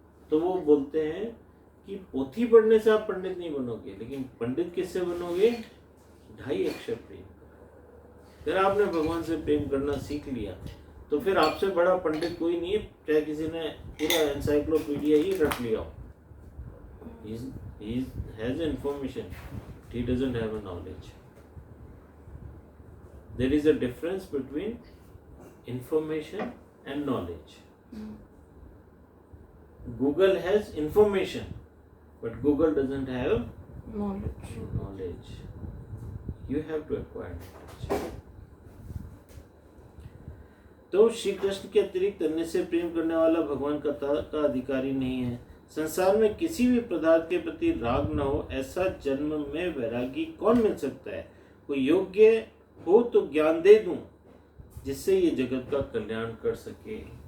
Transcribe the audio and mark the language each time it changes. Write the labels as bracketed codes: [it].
[hi] तो वो बोलते हैं कि पोथी पढ़ने से आप पंडित नहीं बनोगे, लेकिन पंडित किससे बनोगे? 2.5 अक्षर प्रेम। फिर आपने भगवान से प्रेम करना सीख लिया, तो फिर आपसे बड़ा पंडित कोई नहीं है, चाहे किसी ने पूरा एनसाइक्लोपीडिया ही रख लिया हो। [en] He has information, he doesn't have a knowledge. There is a difference between information and knowledge. Google has information, but Google doesn't have knowledge. You have to acquire knowledge. [hi] तो श्री कृष्ण के अतिरिक्त अन्य से प्रेम करने वाला भगवान का अधिकारी नहीं है। संसार में किसी भी पदार्थ के प्रति राग न हो, ऐसा जन्म में वैरागी कौन मिल सकता है? कोई योग्य हो तो ज्ञान दे दूं, जिससे ये जगत का कल्याण कर सके।